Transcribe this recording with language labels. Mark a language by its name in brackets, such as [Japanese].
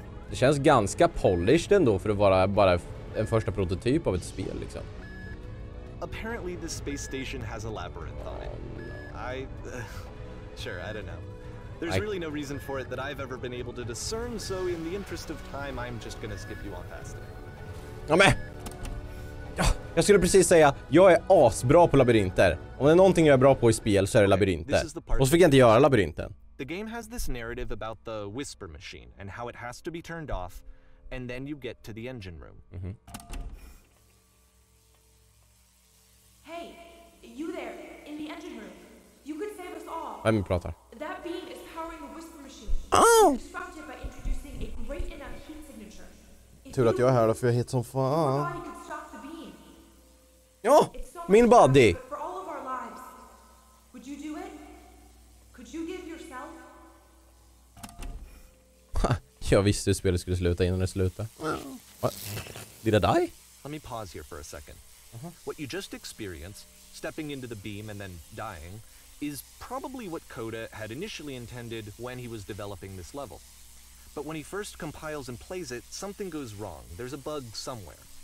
[Swedish] Det känns ganska polished ändå för att vara bara en första prototyp av ett spel liksom. [English] Apparently this space station has a labyrinth on it. Sure, I don't know. There's really no reason for it that I've ever been able to discern, so in the interest of time I'm just gonna skip you on past it. [Swedish] Ja, men! Jag skulle precis säga, jag är asbra på labyrinter. Om det är någonting jag är bra på i spel så är det labyrinter. Och så fick jag inte göra labyrinten. [English] The game has this narrative about the whisper machine and how it has to be turned off, and then you get to the engine room. Hey, you there in the engine room. You could save us all. [Swedish] Vem pratar? [English] That beam is powering the whisper machine. Oh! Disrupt it by introducing a great enough heat signature. [Swedish] Tur att jag är här då, för jag är hit som fan. [English] Your body could stop the beam. [Swedish] Ja, min body. [English] For all of our lives. Would you do it? Could you give yourself? [Swedish] Jag visste hur spelet skulle sluta innan det slutade. [English] What? Did I die? Let me pause here for a second. What you just experienced, stepping into the beam and then dying, is probably what Coda had initially intended when he was developing this level. But when he first compiles and plays it, something goes wrong. There's a bug somewhere.